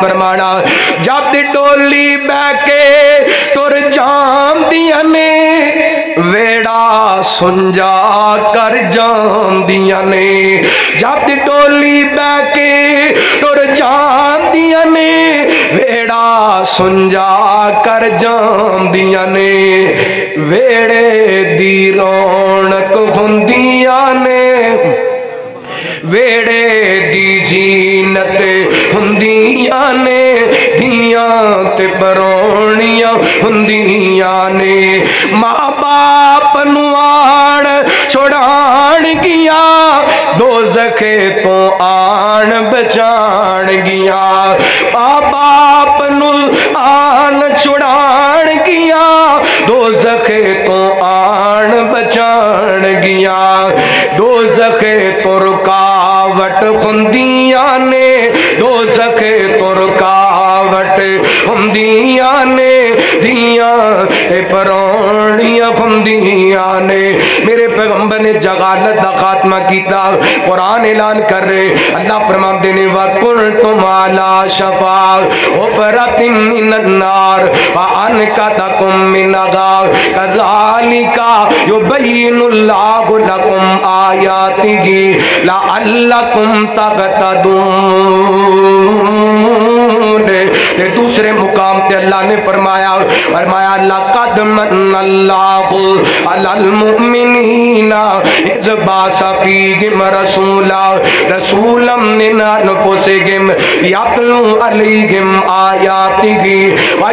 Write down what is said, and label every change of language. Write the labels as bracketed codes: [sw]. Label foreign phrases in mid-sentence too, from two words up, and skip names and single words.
[pa] فرمانا جب ڈولی بہ کے تر جان دیاں نے ویڑا سنجا کر جان دیاں نے جب ڈولی بہ کے تر جان دیاں نے ویڑا سنجا کر جان دیاں نے ویڑے دی رونق ہوندیاں نے ویڑے دی زینت ہوندیاں نے دیاں تے پرانیاں ہوندیاں نے ماں باپ نو آن چھڑان گیا دوزخ تو آن بچان گیا ماں باپ نو آن چھڑان گیا دوزخ تو آن بچان گیا دوزخ تو رکاوٹ ہوندیاں نے دوزخ تو رکاوٹ ہوندیاں نے دیاں اے پرانیاں ہوندیاں نے میرے پیغمبر نے جہالت دا خاتمہ کیتا قرآن اعلان کر رہے اللہ فرماتے نے [ar] وَكُنْتُمْ عَلَى شَفَاعٍ حُفْرَةٍ مِّنَ النَّارِ فَأَنْقَذَكُم مِّنْهَا كَذَلِكَ يُبَيِّنُ اللَّهُ لَكُمْ آيَاتِهِ لَعَلَّكُمْ تَهْتَدُونَ [pa] دوسرے مقام تے اللہ نے فرمایا [ar] لَقَدْ مَنَّ اللَّهُ عَلَى الْمُؤْمِنِينَ إِذْ بَعَثَ فِيهِمْ رَسُولًا مِّنْ أَنفُسِهِمْ يَتْلُو عَلَيْهِمْ آيَاتِهِ